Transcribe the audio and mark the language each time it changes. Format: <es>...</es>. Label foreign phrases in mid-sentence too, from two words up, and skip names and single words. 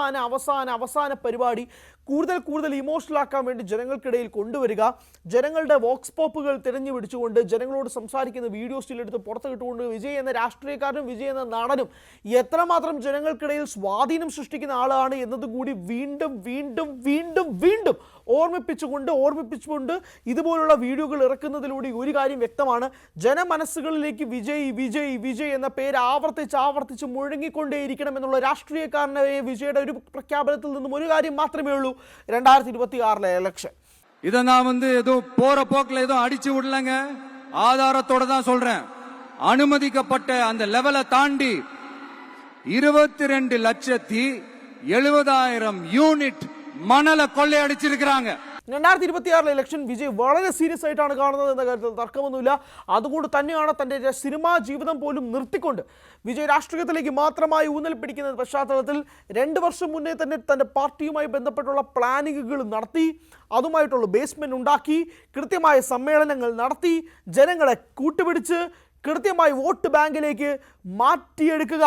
<ml>അവസാന പരിപാടി കൂടുതൽ ഇമോഷണൽ ആക്കാൻ വേണ്ടി ജനങ്ങൾക്കിടയിൽ കൊണ്ടുവരിക, ജനങ്ങളുടെ വോക്സ് പോപ്പുകൾ തിരഞ്ഞു പിടിച്ചുകൊണ്ട് ജനങ്ങളോട് സംസാരിക്കുന്ന വീഡിയോ സ്റ്റിലെടുത്ത് പുറത്ത് കിട്ടുകൊണ്ട് വിജയ് എന്ന രാഷ്ട്രീയക്കാരനും വിജയ് എന്ന നടനും എത്രമാത്രം ജനങ്ങൾക്കിടയിൽ സ്വാധീനം സൃഷ്ടിക്കുന്ന ആളാണ് എന്നതും കൂടി വീണ്ടും വീണ്ടും വീണ്ടും വീണ്ടും ഓർമ്മിപ്പിച്ചുകൊണ്ട് ഇതുപോലുള്ള വീഡിയോകൾ ഇറക്കുന്നതിലൂടെ ഒരു കാര്യം വ്യക്തമാണ്. ജനമനസ്സുകളിലേക്ക് വിജയ് എന്ന പേര് ആവർത്തിച്ച് മുഴങ്ങിക്കൊണ്ടേയിരിക്കണം എന്നുള്ള രാഷ്ട്രീയക്കാരനായ വിജയുടെ ഒരു പ്രഖ്യാപനത്തിൽ നിന്നും ഒരു കാര്യം മാത്രമേ ഉള്ളൂ, 2026 എലക്ഷൻ.</ml> <ta>இதை நான் ஏதோ போற போக்கில் ஏதோ அடிச்சு விடலங்க, ஆதாரத்தோட தான் சொல்றேன். அனுமதிக்கப்பட்ட அந்த லெவலை தாண்டி 22,70,70,000 யூனிட்</ta> <ml>മണല കൊള്ളയടിച്ചിരിക്കുകയാണ്. 2026 ഇലക്ഷൻ വിജയ് വളരെ സീരിയസ് ആയിട്ടാണ് കാണുന്നത് എന്ന കാര്യത്തിൽ തർക്കമൊന്നുമില്ല. അതുകൊണ്ട് തന്നെയാണ് തൻ്റെ സിനിമാ ജീവിതം പോലും നിർത്തിക്കൊണ്ട് വിജയ് രാഷ്ട്രീയത്തിലേക്ക് മാത്രമായി ഊന്നൽ പിടിക്കുന്ന പശ്ചാത്തലത്തിൽ 2 വർഷം മുന്നേ തന്നെ തൻ്റെ പാർട്ടിയുമായി ബന്ധപ്പെട്ടുള്ള പ്ലാനിങ്ങുകൾ നടത്തി, അതുമായിട്ടുള്ള ബേസ്മെന്റ് ഉണ്ടാക്കി, കൃത്യമായ സമ്മേളനങ്ങൾ നടത്തി, ജനങ്ങളെ കൂട്ടുപിടിച്ച് കൃത്യമായി വോട്ട് ബാങ്കിലേക്ക് മാറ്റിയെടുക്കുക.</ml>